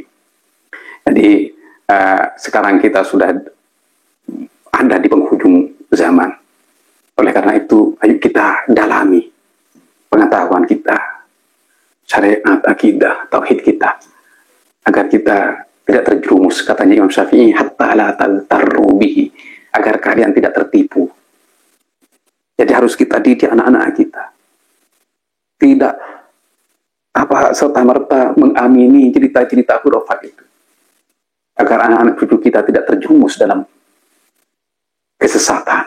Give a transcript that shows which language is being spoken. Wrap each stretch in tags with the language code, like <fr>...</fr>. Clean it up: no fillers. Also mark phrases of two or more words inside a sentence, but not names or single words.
<id>Jadi sekarang kita sudah ada di penghujung zaman. Oleh karena itu, ayo kita dalami pengetahuan kita, syariat, akidah, tauhid kita, agar kita tidak terjerumus, katanya Imam Syafi'i,</id> <ar>حتى لا تغتروا به,</ar> <id>agar kalian tidak tertipu. Jadi harus kita didik anak-anak kita. Tidak serta-merta mengamini cerita-cerita khurafat itu. Agar anak-anak cucu kita tidak terjumus dalam kesesatan.</id>